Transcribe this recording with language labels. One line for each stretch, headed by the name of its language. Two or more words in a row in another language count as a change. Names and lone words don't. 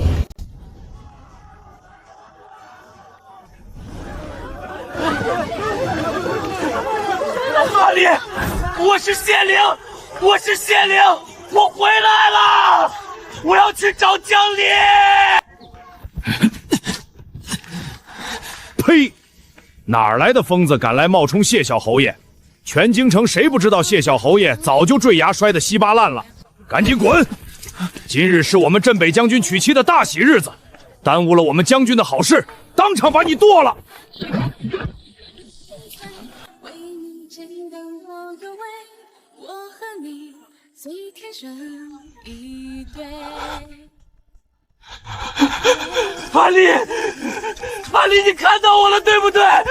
Chinese: 阿麗，我是謝靈，我是謝靈，我回來了，我要去找江離。呸！哪來的瘋子敢來冒充謝小侯爺？全京城誰不知道謝小侯爺早就墜崖摔得稀巴爛了？趕緊滾！今日是我們鎮北將軍娶妻的大喜日子，耽誤了我們將軍的好事，當場把你剁了！阿麗，阿麗，你看到我了，對不對？